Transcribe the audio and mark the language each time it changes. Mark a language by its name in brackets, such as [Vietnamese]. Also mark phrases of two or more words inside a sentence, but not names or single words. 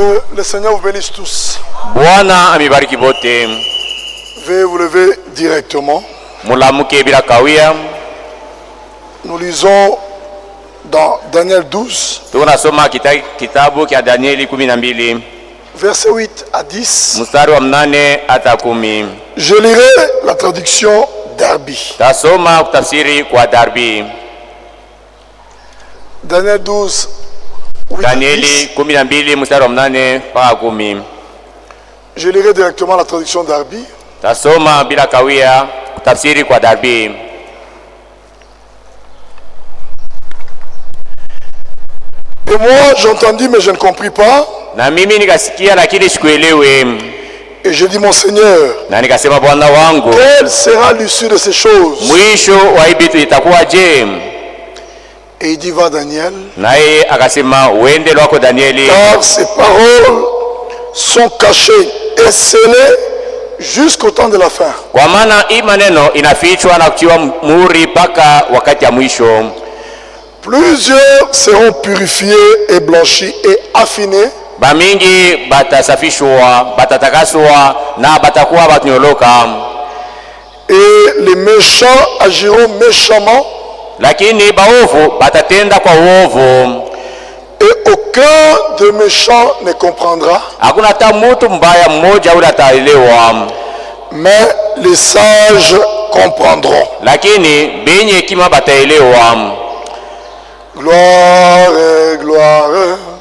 [French] Le Seigneur vous bénisse tous. [Swahili] Bwana amibariki bote. [French] Veuillez vous lever directement. [Swahili] Mulamuke bila kawia. [French] Nous lisons dans Daniel 12. [Swahili] Tunasoma kitabu kia Danieli 12. [French] Versets 8 à 10. [Swahili] Mstari wa 8 hata 10. [French] Je lirai la traduction Darby. [Swahili] Tasoma kutafsiri kwa Darby. [French] Daniel 12. [Swahili] Danieli 12 mstari wa 8 mpaka 10. [French] Je lirai directement la traduction Darby. [Swahili] Tasoma bila kawia kutafsiri kwa Darby. [French] Et moi j'entendis mais je ne compris pas. [Swahili] Na mimi nikasikia lakini sikuelewe. [French] Et je dis mon Seigneur, [Swahili] na nikasema Bwana wangu, [French] quelle sera l'issue de ces choses? [Swahili] Mwisho wa hii vitu itakuwaje? [French] Et il dit va Daniel. [Swahili] Naye akasema uende lwako Danieli. [French] Car ces paroles sont cachées et scellées jusqu'au temps de la fin. [Swahili] Kwa maana hii maneno inafichwa na kutiwa muhuri mpaka wakati ya mwisho. [French] Plusieurs seront purifiés et blanchis et affinés. [Swahili] Bamingi batasafishwa, batatakaswa na batakuwa batnyoloka. [French] Et les méchants agiront méchamment. [Swahili] Lakini baovu batatenda kwa uovu. [French] Et aucun de méchants ne comprendra. [Swahili] Hakuna hata mtu mbaya mmoja ule ataelewa. [French] Mais les sages comprendront. [Swahili] Lakini benye hekima bataelewa. [French] Gloire, gloire.